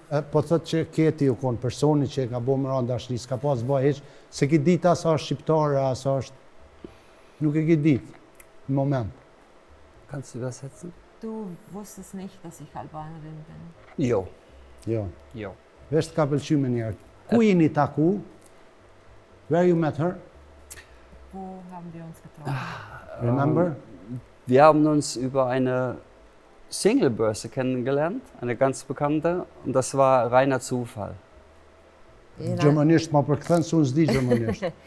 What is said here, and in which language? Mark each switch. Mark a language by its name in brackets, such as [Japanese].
[Albanian] Po thot që Keti u konë personi që ka bo më randa dashni, s'ka pas bëj heq, se ki dit asa është shqiptare, asa është... Nuk e ki dit, në moment. [German] Kannst du übersetzen? Du wusstest nicht, dass ich Albanerin bin. [Albanian] Jo. Vesh të ka pëlqy me njerë. Ku jeni taku? [English] Where you met her? [German] Wo haben wir uns getroffen? [English] Remember? [German] Wir haben uns über eine Singlebörse kennengelernt, eine ganz bekannte, und das war reiner Zufall. [Albanian] Gjermanisht ma përkthen se unë s'di gjermanisht.